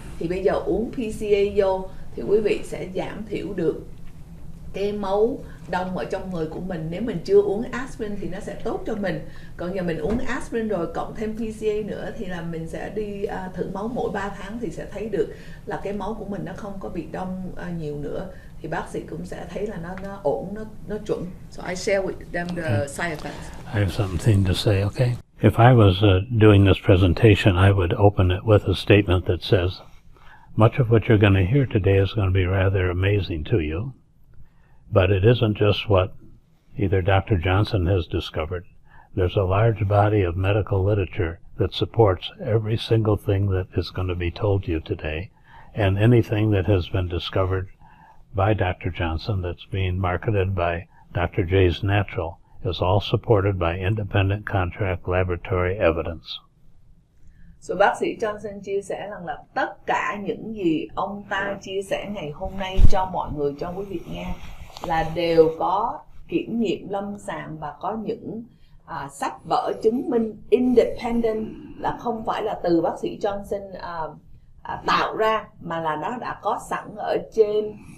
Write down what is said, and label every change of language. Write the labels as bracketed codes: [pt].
[vi] Thì bây giờ uống PCA vô thì quý vị sẽ giảm thiểu được cái máu đông ở trong người của mình. Nếu mình chưa uống aspirin thì nó sẽ tốt cho mình. Còn giờ mình uống aspirin rồi cộng thêm PCA nữa thì là mình sẽ đi thử máu mỗi 3 tháng thì sẽ thấy được là cái máu của mình nó không có bị đông nhiều nữa. Thì bác sĩ cũng sẽ thấy là nó ổn, nó chuẩn. [en] So I share with them the side effects. I have something to say, okay? If I was doing this presentation, I would open it with a statement that says, much of what you're going to hear today is going to be rather amazing to you. But it isn't just what either Dr. Johnson has discovered. There's a large body of medical literature that supports every single thing that is going to be told you today, and anything that has been discovered by Dr. Johnson that's being marketed by Dr. J's Natural is all supported by independent contract laboratory evidence. [vi] So, bác sĩ Johnson chia sẻ rằng là tất cả những gì ông ta chia sẻ ngày hôm nay cho mọi người, cho quý vị nghe là đều có kiểm nghiệm lâm sàng và có những sách vở chứng minh independent, là không phải là từ bác sĩ Johnson tạo ra, mà là nó đã có sẵn ở trên